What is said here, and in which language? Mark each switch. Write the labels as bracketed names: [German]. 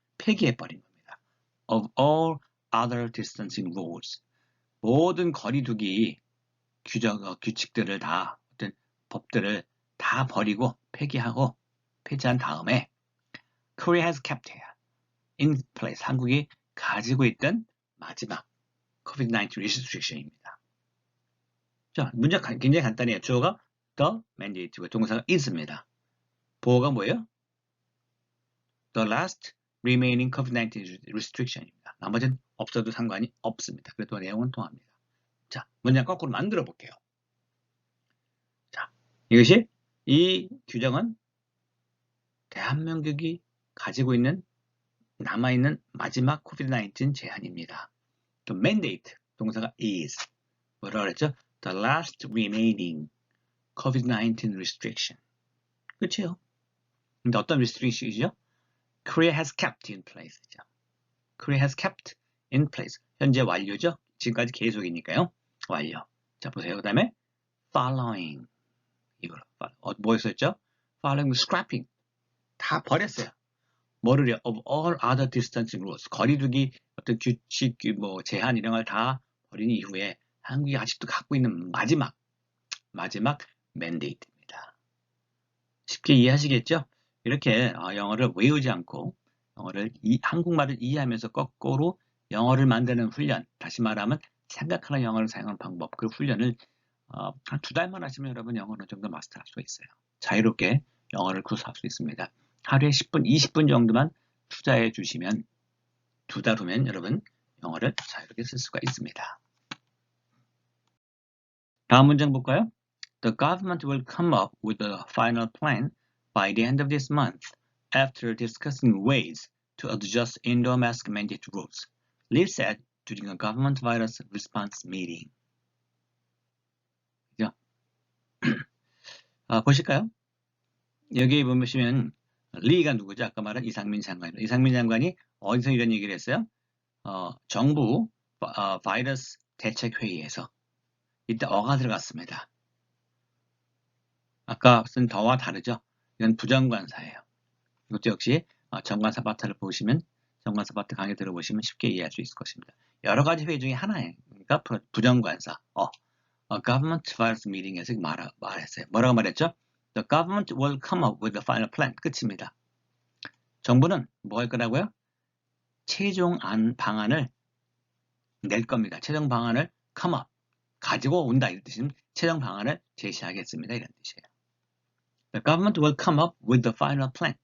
[Korean] 폐기해버린 겁니다. [English] Of all other distancing rules. [Korean] 모든 거리두기 규칙들을 다, 어떤 법들을 다 버리고 폐지한 다음에 [English] Korea has kept in place. [Korean] 한국이 가지고 있던 마지막 COVID-19 restriction입니다. 자, 문제 굉장히 간단해요. 주어가 the mandate고 동사가 is입니다. 보어가 뭐예요? The last remaining COVID-19 restriction입니다. 나머지는 없어도 상관이 없습니다. 그래도 내용은 통합니다. 자, 문장 거꾸로 만들어 볼게요. 자, 이것이 이 규정은 대한민국이 가지고 있는 남아있는 마지막 COVID-19 제한입니다. The mandate 동사가 is 뭐라고 그랬죠? [English] The last remaining COVID-19 restriction. [Korean] 그렇죠? 근데 어떤 restriction이죠? [English] Korea has kept in place. Korea has kept in place. [Korean] 현재 완료죠? 지금까지 계속이니까요. 완료. 자, 보세요. 그 다음에 following. 이걸 뭐였었죠? [English] Following scrapping. [Korean] 다 버렸어요. 뭐를요? [English] Of all other distancing rules. [Korean] 거리두기 어떤 규칙, 뭐 제한 이런 걸 다 버린 이후에 한국이 아직도 갖고 있는 마지막 mandate입니다. 쉽게 이해하시겠죠? 이렇게 영어를 외우지 않고 한국말을 이해하면서 거꾸로 영어를 만드는 훈련, 다시 말하면 생각하는 영어를 사용하는 방법, 그 훈련을 한 2달만 하시면 여러분 영어는 어느 정도 마스터할 수 있어요. 자유롭게 영어를 구사할 수 있습니다. 하루에 10분, 20분 정도만 투자해 주시면 2달 후면 여러분 영어를 자유롭게 쓸 수가 있습니다. 다음 문장 볼까요? [English] The government will come up with a final plan by the end of this month after discussing ways to adjust indoor mask mandate rules, Lee said during a government virus response meeting. [Korean] 그죠? 보실까요? 여기 보시면 리가 누구죠? 아까 말한 이상민 장관입니다. 이상민 장관이 어디서 이런 얘기를 했어요? 정부 바이러스 대책회의에서 이때 어가 들어갔습니다. 아까 쓴 더와 다르죠? 이건 부정관사예요. 이것도 역시 정관사 파트를 보시면 정관사 파트 강의 들어보시면 쉽게 이해할 수 있을 것입니다. 여러 가지 회의 중에 하나예요. 그러니까 부정관사. [English] government virus meeting [Korean] 에서 말했어요. 뭐라고 말했죠? [English] The government will come up with the final plan. [Korean] 끝입니다. 정부는 뭐 할 거라고요? 최종 방안을 낼 겁니다. 최종 방안을 come up. 가지고 온다. 이런 뜻이면 최종 방안을 제시하겠습니다. 이런 뜻이에요. [English] The government will come up with the final plan.